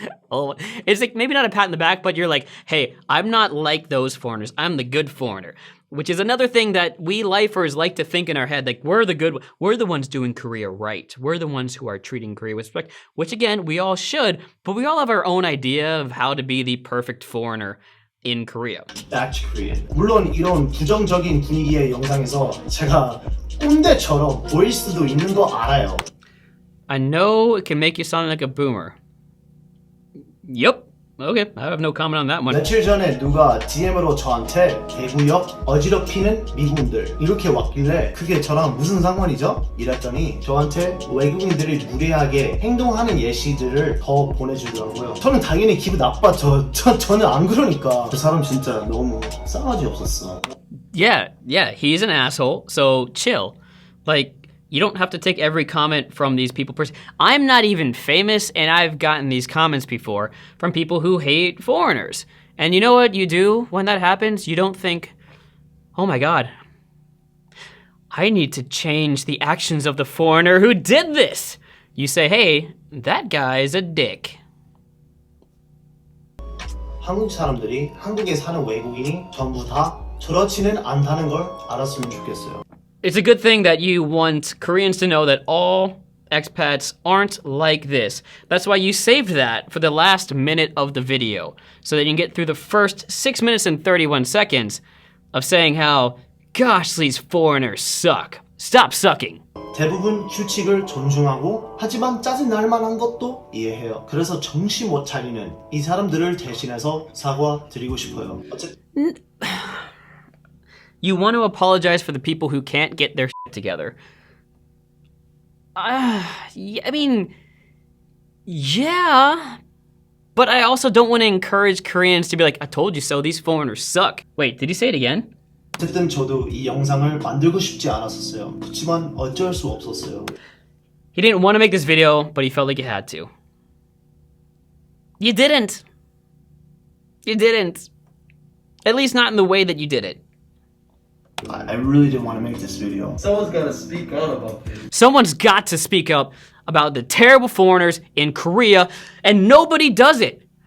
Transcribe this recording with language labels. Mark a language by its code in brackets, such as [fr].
[en] Oh, it's like maybe not a pat on the back, but you're like, hey, I'm not like those foreigners. I'm the good foreigner. Which is another thing that we lifers like to think in our head, like we're the ones doing Korea right. We're the ones who are treating Korea with respect, which again, we all should, but we all have our own idea of how to be the perfect foreigner in Korea. Back to Korean. [ko] 물론 이런 부정적인 분위기의 영상에서 제가 꼰대처럼 보일 수도 있는 거 알아요. [en] I know it can make you sound like a boomer. Yup. Okay, I have no comment on that one. [ko] 며칠 전에 누가 DM으로 저한테 대구역 어지럽히는 미군들 이렇게 왔길래 그게 저랑 무슨 상관이죠? 이랬더니 저한테 외국인들이 무례하게 행동하는 예시들을 더 보내주더라고요. 저는 당연히 기분 나빴죠. 저는 안 그러니까. 그 사람 진짜 너무 싸가지 없었어. [en] Yeah, he's an asshole, so chill. Like, you don't have to take every comment from these people. I'm not even famous, and I've gotten these comments before from people who hate foreigners. And you know what you do when that happens? You don't think, oh my god, I need to change the actions of the foreigner who did this. You say, hey, that guy's a dick. [ko] 한국 사람들이 한국에 사는 외국인이 전부 다 저렇지는 않다는 걸 알았으면 좋겠어요. [en] It's a good thing that you want Koreans to know that all expats aren't like this. That's why you saved that for the last minute of the video, so that you can get through the first 6 minutes and 31 seconds of saying how, gosh, these foreigners suck. Stop sucking. [ko] 대부분 규칙을 존중하고 하지만 짜증날 만한 것도 이해해요. 그래서 정신 못 차리는 이 사람들을 대신해서 사과드리고 싶어요. [en] You want to apologize for the people who can't get their shit together. Yeah, I mean, yeah, but I also don't want to encourage Koreans to be like, I told you so, these foreigners suck. Wait, did he say it again? [ko] 어쨌든 저도 이 영상을 만들고 싶지 않았었어요. 그렇지만 어쩔 수 없었어요. [en] He didn't want to make this video, but he felt like he had to. You didn't. You didn't. At least not in the way that you did it. I really didn't want to make this video. Someone's gotta speak out about this. Someone's got to speak up about the terrible foreigners in Korea, and nobody does it.